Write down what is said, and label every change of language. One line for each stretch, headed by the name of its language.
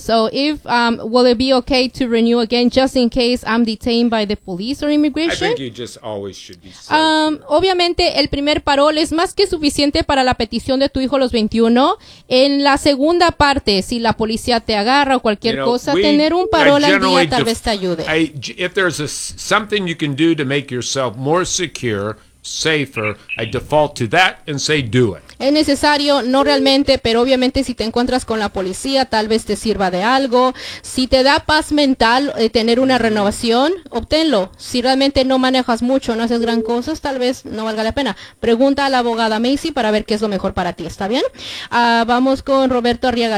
English: So if, will it be okay to renew again just in case I'm detained by the police or immigration? I think you just always should be safe.
Spanish: Obviamente, el primer parol es más que suficiente para la petición de tu hijo a los 21. En la segunda parte, si la policía te agarra o cualquier cosa, tener un parol al día tal vez te ayude.
English: If there's something you can do to make yourself more secure, safer, I default to that and say do it.
Spanish: Es necesario, no realmente, pero obviamente si te encuentras con la policía, tal vez te sirva de algo. Si te da paz mental tener una renovación, obténlo. Si realmente no manejas mucho, no haces gran cosa, tal vez no valga la pena. Pregunta a la abogada Macy para ver qué es lo mejor para ti, ¿está bien? Vamos con Roberto Arriaga.